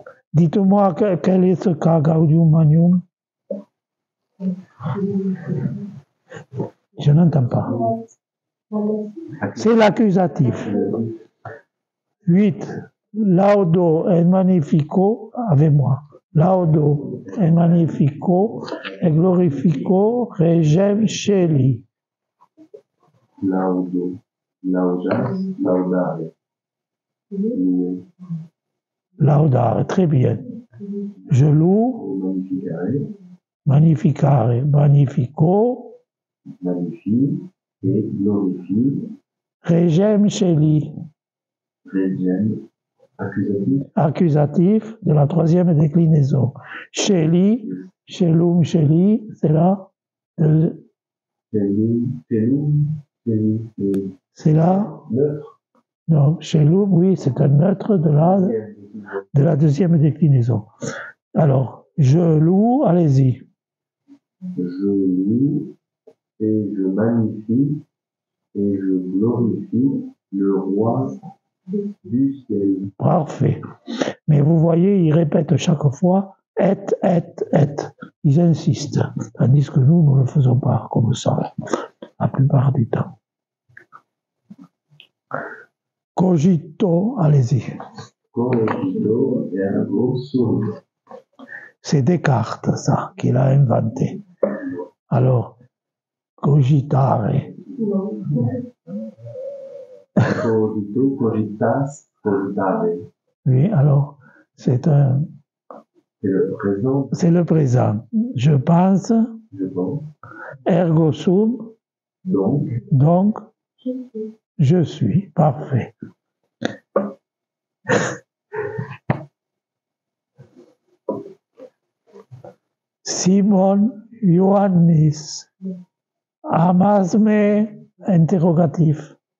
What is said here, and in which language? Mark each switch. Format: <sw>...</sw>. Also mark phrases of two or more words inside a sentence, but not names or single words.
<fr>Dites-moi quel est ce cas</fr> <la>Gaudium Magnum?</la> <fr>Je n'entends pas. C'est l'accusatif. 8.</fr> <la>Laudo et magnifico,</la> <fr>avec moi.</fr> <la>Laudo et magnifico et glorifico regem celi. Laudo, laudas, laudare.</la> <fr>Louer.</fr> <la>Laudare,</la> <fr>très bien. Je loue.</fr> <la>Magnificare. Magnificare, magnifico.</la> <fr>Magnifie et glorifie.</fr> <la>Regem celi. Regem.</la> <fr>Accusatif. Accusatif de la troisième déclinaison.</fr> <la>Celi, celum, celi,</la> <fr>c'est là. C'est là. Neutre. Non, celum, oui, c'est un neutre de la deuxième déclinaison. Alors, je loue, allez-y. Je loue et je magnifie et je glorifie le roi du ciel. Parfait. Mais vous voyez, il répète chaque fois et. ils insistent, tandis que nous ne le faisons pas comme ça, la plupart du temps. Cogito, allez-y.</fr> <la>Cogito ergo sum.</la> <fr>C'est Descartes, ça, qui l'a inventé. Alors,</fr> <la>cogitare. Cogito, cogitas, cogitare.</la> <fr>Oui, alors, c'est le présent. C'est le présent. Je pense. Je pense.</fr> <la>Ergo sum.</la> <fr>Donc, je suis. Parfait. Simon Ioannis. Amasme interrogatif.</fr>